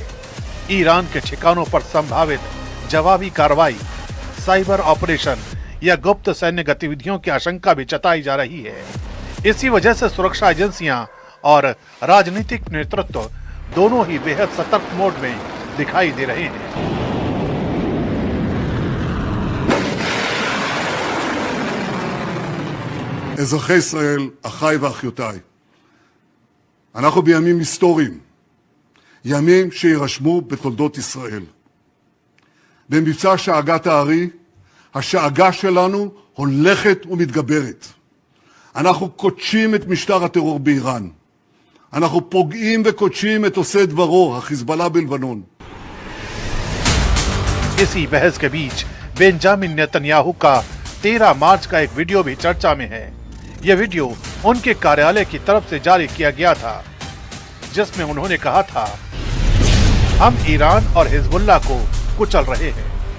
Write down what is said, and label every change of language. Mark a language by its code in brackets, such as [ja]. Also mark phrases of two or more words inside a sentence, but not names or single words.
[hi] ईरान के ठिकानों पर संभावित जवाबी कार्रवाई, साइबर ऑपरेशन या गुप्त सैन्य गतिविधियों की आशंका भी जताई जा रही है। इसी वजह से सुरक्षा एजेंसियां और राजनीतिक नेतृत्व दोनों ही बेहद सतर्क मोड में दिखाई दे रहे हैं। [he] אזרחי ישראל, אחיי ואחיותיי, אנחנו בימים היסטוריים, ימים שירשמו בתולדות ישראל. במבצע שאגת הארי, השאגה שלנו הולכת ומתגברת. אנחנו קודשים את משטר הטרור באיראן. אנחנו פוגעים וקודשים את עושה דברו, החיזבאללה בלבנון. [hi] इसी बहस के बीच बेंजामिन नेतन्याहू का 13 मार्च का एक वीडियो भी चर्चा में है। यह वीडियो उनके कार्यालय की तरफ से जारी किया गया था, जिसमें उन्होंने कहा था, हम ईरान और हिजबुल्लाह को कुचल रहे हैं।